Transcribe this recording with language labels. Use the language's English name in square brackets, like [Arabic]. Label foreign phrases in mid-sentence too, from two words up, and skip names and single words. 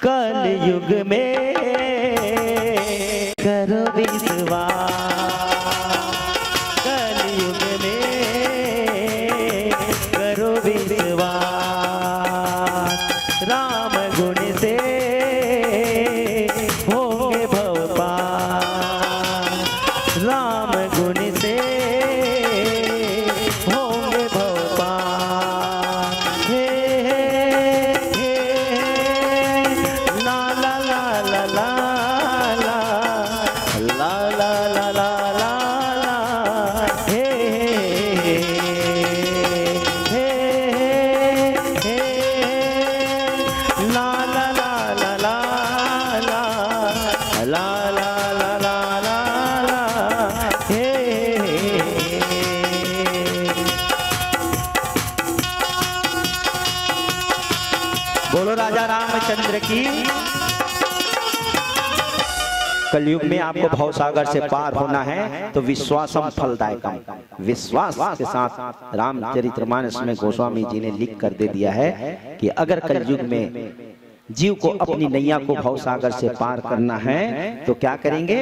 [Hindi] कल युग में करो विश्वास, कल युग में करो विश्वास, राम गुण से होंगे भव पार, राम गुण से होंगे भव पार। हे हे ला ला ला ला ला ला ला ला ला ला ला हे हे हे ला ला ला ला ला ला ला ला ला ला ला हे। बोलो राजा रामचंद्र की। कलयुग में आपको भवसागर से पार होना है तो [Sanskrit] विश्वासम फलदायकम, [Hindi] विश्वास के साथ रामचरितमानस में गोस्वामी जी ने लिख कर दे दिया है कि अगर कलयुग में जीव को अपनी नैया को भवसागर से पार करना है तो क्या करेंगे?